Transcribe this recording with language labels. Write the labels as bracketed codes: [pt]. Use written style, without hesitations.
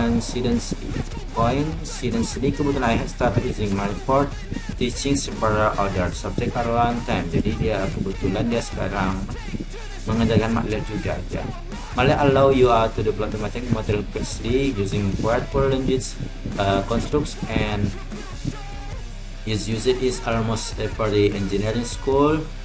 [en] Coincidentally, [id] kebetulan [en] I had started using my for teaching several other subject for a long time. [id] Jadi kebetulan dia sekarang mengajarkan MATLAB juga ya. [en] MATLAB allow you to develop the material quickly using powerful language constructs, and its usage is almost every engineering school.